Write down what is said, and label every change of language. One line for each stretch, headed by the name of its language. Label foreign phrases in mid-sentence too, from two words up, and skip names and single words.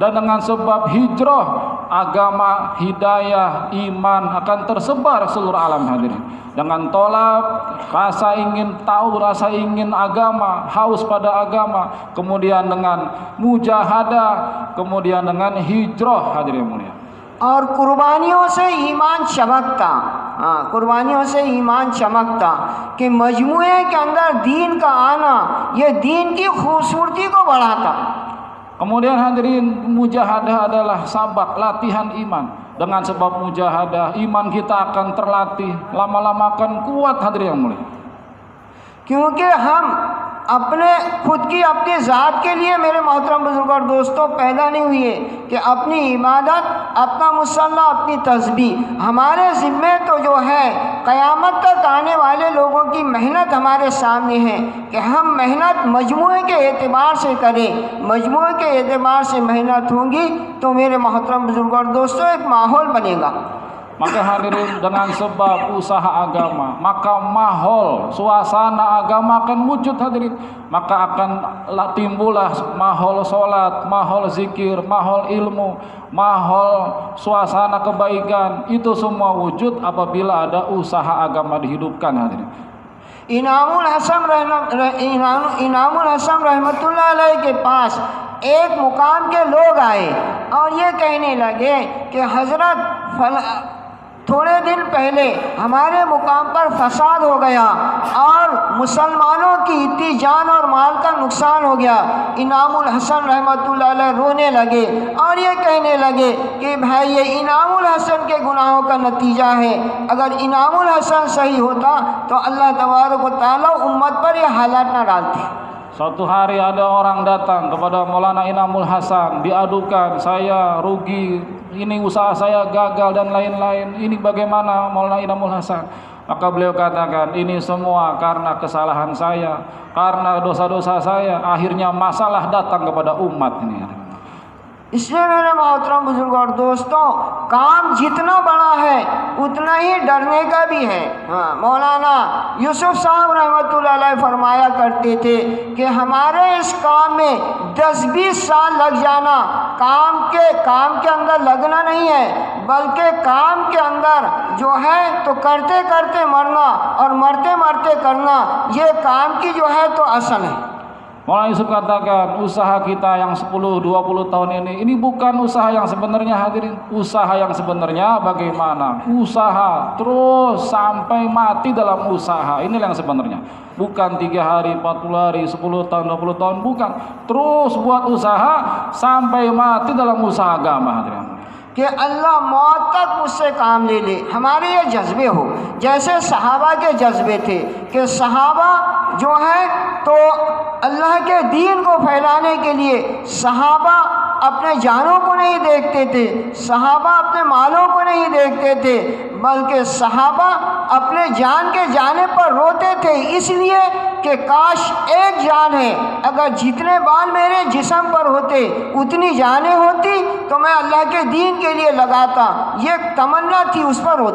Indonesian: Dan dengan sebab hijrah, agama, hidayah, iman akan tersebar seluruh alam hadirin. Dengan tolak, rasa ingin tahu, rasa ingin agama, haus pada agama, kemudian dengan mujahadah, kemudian dengan hijrah hadirin mulia.
Urdu: اور قربانیوں سے ایمان چمکتا، قربانیوں سے ایمان چمکتا کہ مجموعے کے اندر دین کا آنا یہ دین کی خوبصورتی کو بڑھاتا.
Indonesian: Kemudian hadirin, mujahadah adalah sabak, latihan iman. Dengan sebab mujahadah, iman kita akan terlatih, lama-lama akan kuat hadirin yang mulia.
Urdu: کیونکہ ہم اپنے خود کی اپنی ذات کے لیے میرے محترم بزرگ اور دوستوں پیدا نہیں ہوئے کہ اپنی عبادت، اپنا مصلیٰ، اپنی تسبیح. ہمارے ذمے تو جو ہے قیامت تک آنے والے لوگوں کی محنت ہمارے سامنے ہے کہ ہم محنت مجموعے کے اعتبار سے کریں. مجموعے کے اعتبار سے محنت ہوگی تو میرے محترم بزرگ اور دوستوں ایک ماحول بنے گا.
Indonesian: Maka hadirin, dengan sebab usaha agama, maka mahol, suasana agama akan wujud hadirin. Maka akan timbullah mahol sholat, mahol zikir, mahol ilmu, mahol suasana kebaikan. Itu semua wujud apabila ada usaha agama dihidupkan hadirin.
Urdu: انعام الحسن
Arabic: رحمة الله عليه
Urdu: کے پاس ایک مقام کے لوگ آئے اور یہ کہنے لگے کہ حضرت تھوڑے دن پہلے ہمارے مقام پر فساد ہو گیا اور مسلمانوں کی اتنی جان اور مال کا نقصان ہو گیا. انعام الحسن
Arabic: رحمة الله عليه
Urdu: رونے لگے اور یہ کہنے لگے کہ بھائی یہ انعام الحسن کے گناہوں کا نتیجہ ہے. اگر انعام الحسن صحیح ہوتا تو
Arabic: الله تبارك وتعالى
Urdu: امت پر یہ حالات نہ ڈالتے.
Indonesian: Suatu hari ada orang datang kepada Maulana Inamul Hasan, diadukan, saya rugi, ini usaha saya gagal dan lain-lain. Ini bagaimana Maulana Inamul Hasan? Maka beliau katakan, ini semua karena kesalahan saya, karena dosa-dosa saya. Akhirnya masalah datang kepada umat ini.
Urdu: اس لیے میرے محترم بزرگ اور دوستوں، کام جتنا بڑا ہے اتنا ہی ڈرنے کا بھی ہے. ہاں، مولانا یوسف صاحب
Arabic: رحمة الله عليه
Urdu: فرمایا کرتے تھے کہ ہمارے اس کام میں 10-20 سال لگ جانا کام کے اندر لگنا نہیں ہے، بلکہ کام کے اندر جو ہے تو کرتے کرتے مرنا اور مرتے مرتے کرنا، یہ کام کی جو ہے تو اصل ہے.
Indonesian: Maulana Yusuf katakan, usaha kita yang 10-20 tahun ini bukan usaha yang sebenarnya hadirin. Usaha yang sebenarnya bagaimana? Usaha terus sampai mati dalam usaha. Inilah yang sebenarnya. Bukan 3 hari, 40 hari, 10 tahun, 20 tahun, bukan. Terus buat usaha sampai mati dalam usaha agama hadirin.
Urdu: کہ اللہ موت تک مجھ سے کام لے لے، ہمارے یہ جذبے ہوں. جیسے صحابہ کے جذبے تھے کہ صحابہ جو ہے تو اللہ کے دین کو پھیلانے کے لیے صحابہ اپنے جانوں کو نہیں دیکھتے تھے، صحابہ اپنے مالوں کو نہیں دیکھتے تھے، بلکہ صحابہ اپنے جان کے جانے پر روتے تھے، اس لیے کہ کاش ایک جان ہے، اگر جتنے بال میرے جسم پر ہوتے اتنی جانیں ہوتیں تو میں اللہ کے دین کے لیے لگاتا. یہ تمنا تھی، اس پر ہوتی.